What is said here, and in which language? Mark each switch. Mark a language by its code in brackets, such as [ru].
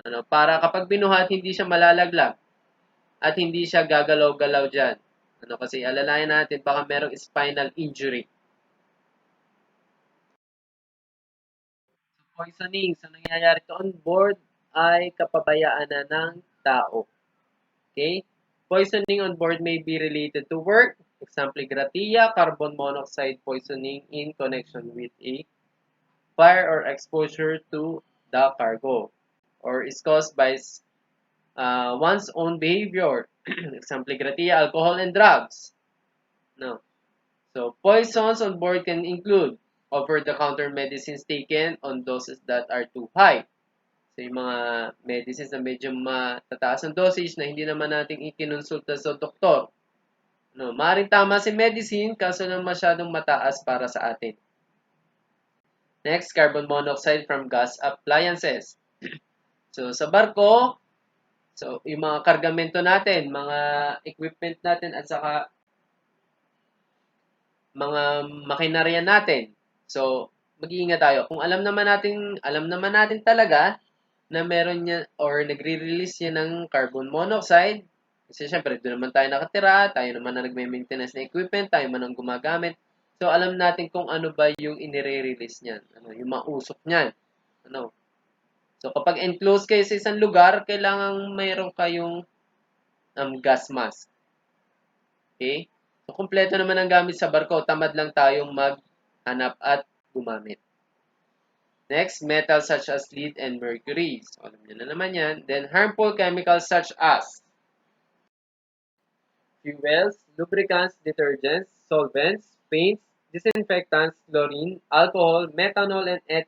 [tl] Para kapag binuhat, hindi siya malalaglag at hindi siya gagalaw-galaw dyan. Kasi alalayan natin, baka merong spinal injury. So, poisoning. So, nangyayari to on board ay kapabayaan na ng tao. Okay? [en] Poisoning on board may be related to work. Example, gratia, carbon monoxide poisoning in connection with a fire or exposure to the cargo. Or is caused by one's own behavior. Example, gratia, alcohol and drugs. No. So, poisons on board can include over-the-counter medicines taken on doses that are too high. [tl] So, yung mga medicines na medyo matataas ang dosage na hindi naman natin ikinonsulta sa doktor. Maaaring tama si medicine kaso lang masyadong mataas para sa atin. [en] Next, carbon monoxide from gas appliances. [tl] So, sa barko, so, yung mga kargamento natin, mga equipment natin, at saka mga makinarya natin. So, mag-iingat tayo. Kung alam naman natin talaga na meron niya or nagre-release niya ng carbon monoxide, kasi syempre, doon naman tayo nakatira, tayo naman na nagme-maintenance ng equipment, tayo man ang gumagamit. So, alam natin kung ano ba yung inire-release niyan, yung mausok niyan. So, kapag enclosed kayo sa isang lugar, kailangan mayroon kayong gas mask. Okay? So, kumpleto naman ang gamit sa barko. Tamad lang tayong maghanap at gumamit. [en] Next, metals such as lead and mercury. So, [tl] alam niyo na naman yan. [en] Then, harmful chemicals such as fuels, lubricants, detergents, solvents, paints, disinfectants, chlorine, alcohol, methanol, and